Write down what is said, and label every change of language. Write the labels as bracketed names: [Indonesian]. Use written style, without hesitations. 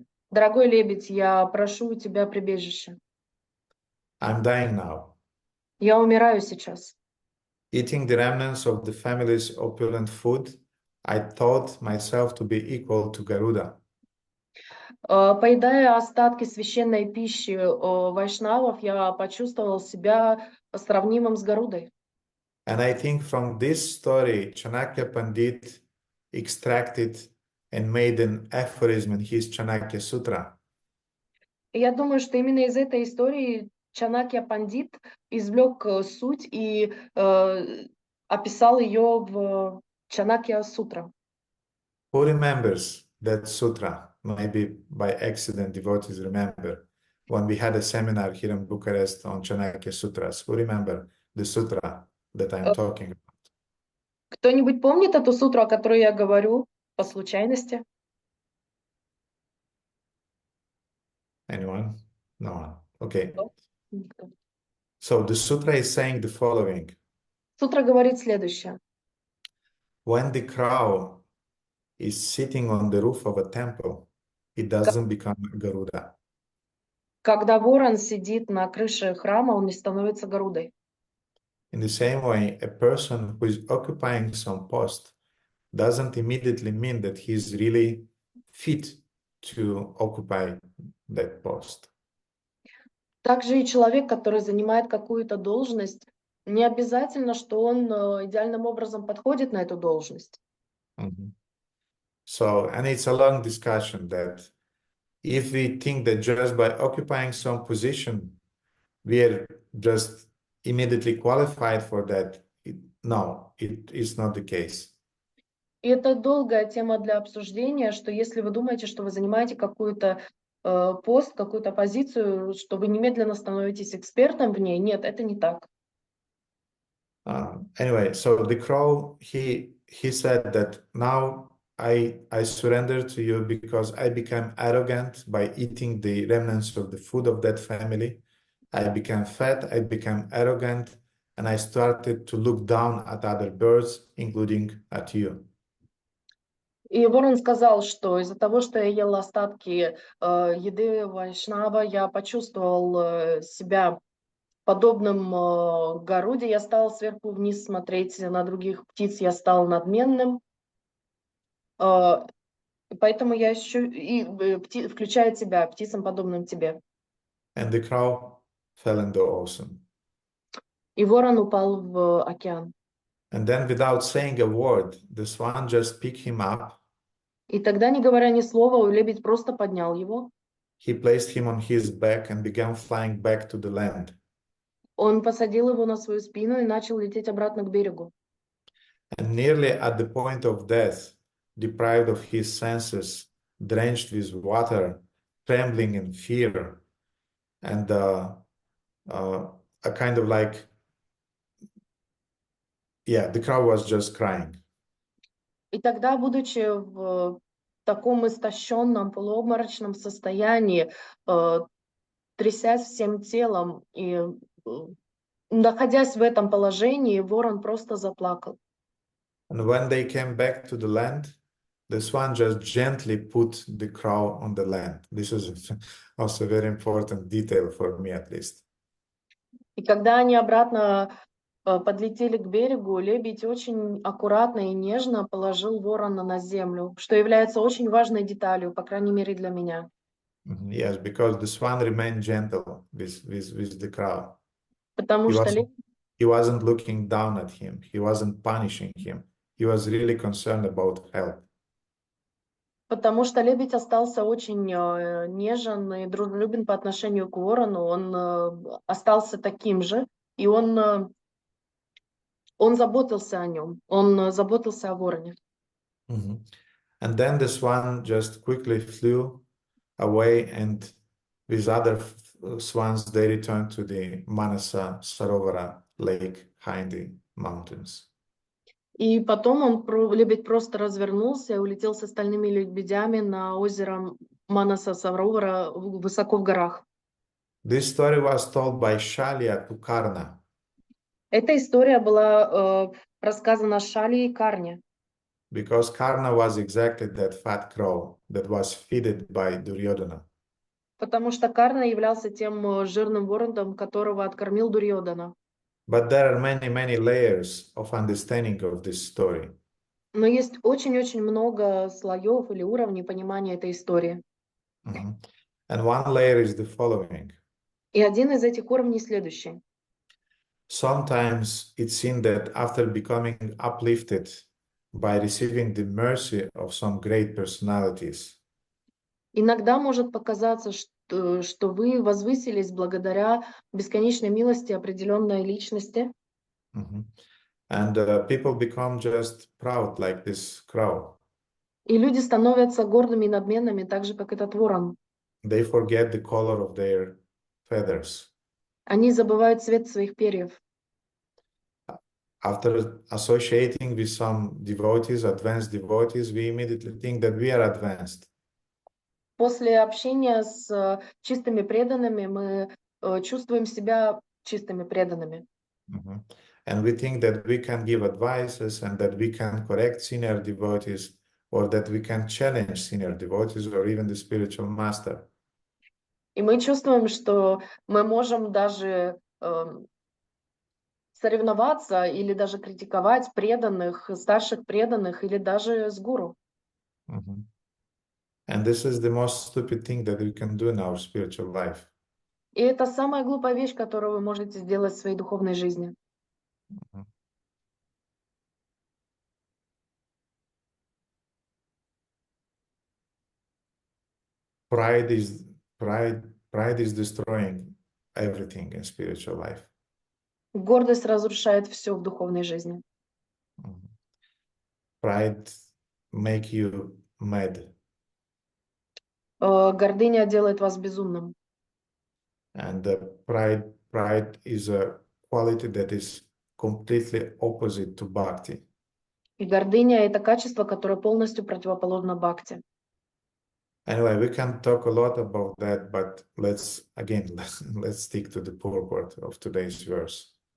[Russian] «Дорогой лебедь, я прошу у тебя прибежище. [English] I'm dying now. [Russian] Я умираю сейчас. [English] Eating the remnants of the family's opulent food, I thought myself to be equal to Garuda. [Russian] Поедая остатки священной пищи вайшнавов, я почувствовал себя сравнимым с Гарудой». [English] And I think from this story, Chanakya Pandit extracted and made an aphorism in his Chanakya Sutra. [Russian] И я думаю, что именно из этой истории Чанакья Пандит извлек суть и описал ее в Чанакья Сутра. [English] Who remembers that sutra? Maybe by accident devotees remember. When we had a seminar here in Bucharest on Chanakya Sutras, who remember the sutra that I'm talking about? [Russian] Кто-нибудь помнит эту сутру, о которой я говорю, по случайности? [English] Anyone? No one. Okay. [Russian] Никто. [English] So the sutra is saying the following. [Russian] Сутра говорит следующее. [English] When the crow is sitting on the roof of a temple, it doesn't become Garuda. [Russian] Когда ворон сидит на крыше храма, он не становится Гарудой. [English] In the same way, a person who is occupying some post doesn't immediately mean that he's really fit to occupy that post. [Russian] Также и человек, который занимает какую-то должность, не обязательно, что он идеальным образом подходит на эту должность. Mhm. [English] So, and it's a long discussion that if we think that just by occupying some position, we are just immediately qualified for that, no, it is not the case. [Russian] И это долгая тема для обсуждения, что если вы думаете, что вы занимаете какую-то пост, какую-то позицию, что вы немедленно становитесь экспертом в ней, нет, это не так. [English] Anyway, so the crow, he said that now I surrender to you because I became arrogant by eating the remnants of the food of that family. I became fat, I became arrogant, and I started to look down at other birds, including at you. [Russian] И ворон сказал, что из-за того, что я ел остатки еды вайшнава, я почувствовал себя подобным Гаруде, я стал сверху вниз смотреть на других птиц, я стал надменным. Поэтому я включая тебя, птицам, подобным тебе. [English] And the crow fell in the ocean. [Russian] И ворон упал в океан. [English] And then without saying a word, the swan just picked him up. [Russian] И тогда, не говоря ни слова, лебедь просто поднял его. [English] He placed him on his back and began flying back to the land. [Russian] Он посадил его на свою спину и начал лететь обратно к берегу. [English] And nearly at the point of death, deprived of his senses, drenched with water, trembling in fear, and a kind of like, yeah, the crowd was just crying. [Russian] И тогда, будучи в таком истощенном, полуобморочном состоянии, трясясь всем телом и находясь в этом положении, ворон просто заплакал. [English] And when they came back to the land, the swan just gently put the crow on the land. This is also a very important detail for me, at least. [Russian] И когда они обратно подлетели к берегу, лебедь очень аккуратно и нежно положил ворона на землю, что является очень важной деталью, по крайней мере для меня. [English] Yes, because the swan remained gentle with the crow. [Russian] Потому что [English] He wasn't looking down at him. He wasn't punishing him. He was really concerned about health. [Russian] Потому что лебедь остался очень нежен и дружелюбен по отношению к ворону. Он остался таким же, и он заботился о нем. Он заботился о вороне. [English] And then the swan just quickly flew away, and with other swans, they returned to the Manasa Sarovara lake high in the mountains. [Russian] И потом лебедь просто развернулся и улетел с остальными лебедями на озеро Манаса Саровара высоко в горах. [English] This story was told by Shalya to Karna. [Russian] Эта история была рассказана Шали и Карне. [English] Because Karna was exactly that fat crow that was feeded by Duryodhana. [Russian] Потому что Карна являлся тем жирным вороном, которого откормил Дурьодана. [English] But there are many layers of understanding of this story. [Russian] Но есть очень-очень много слоев или уровней понимания этой истории. [English] And one layer is the following. [Russian] И один из этих уровней следующий. [English] Sometimes it seems that after becoming uplifted by receiving the mercy of some great personalities, [Russian] Иногда может показаться, что вы возвысились благодаря бесконечной милости определенной личности. [English] And people become just proud like this crow. [Russian] И люди становятся гордыми и надменными, так же, как этот ворон. [English] They forget the color of their feathers. [Russian] Они забывают цвет своих перьев. [English] After associating with some devotees, advanced devotees, we immediately think that we are advanced. [Russian] После общения с чистыми преданными мы чувствуем себя чистыми преданными. [English] And we think that we can give advices and that we can correct senior devotees, or that we can challenge senior devotees or even the spiritual master. [Russian] И мы чувствуем, что мы можем даже соревноваться или даже критиковать преданных, старших преданных или даже с гуру. [English] And this is the most stupid thing that we can do in our spiritual life. [Russian] И это самая глупая вещь, которую вы можете сделать в своей духовной жизни. [English] Pride is destroying everything in spiritual life. [Russian] Гордость разрушает все в духовной жизни. [English] Pride make you mad. [Russian] Гордыня делает вас безумным. [English] And pride is a quality that is completely opposite to bhakti. [Russian] И гордыня — это качество, которое полностью противоположно бхакти. [English] Anyway, we can talk a lot about that, but let's stick to the purport of today's verse.